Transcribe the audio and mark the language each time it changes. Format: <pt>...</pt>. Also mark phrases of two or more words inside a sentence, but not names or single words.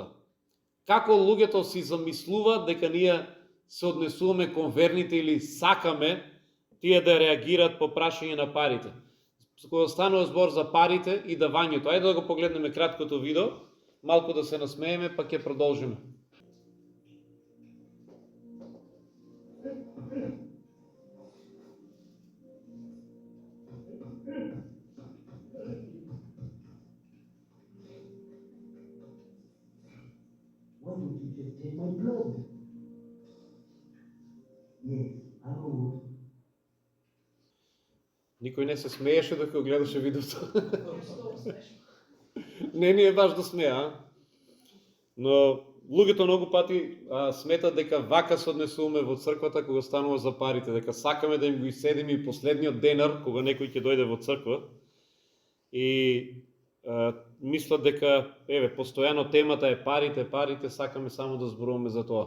<mk>Како луѓето си замислуваат дека ние се однесуваме кон верните или сакаме тие да реагираат по прашање на парите. Кога станува збор за парите и давањето. Ајде да го погледнеме краткото видео, малку да се насмееме, па ќе продолжиме.</mk> <en>Why don't you just take my blood? Yes, I would.</en> <mk>Никој не се смееше докато гледаше видеото. Не ни е баш да смеа. Но луѓето многу пати сметат дека вака се однесуваме во црквата кога станува за парите, дека сакаме да им го иседиме и последниот денар кога некој ќе дојде во црква и мислат дека постојано темата е парите, сакаме само да зборуваме за тоа.</mk>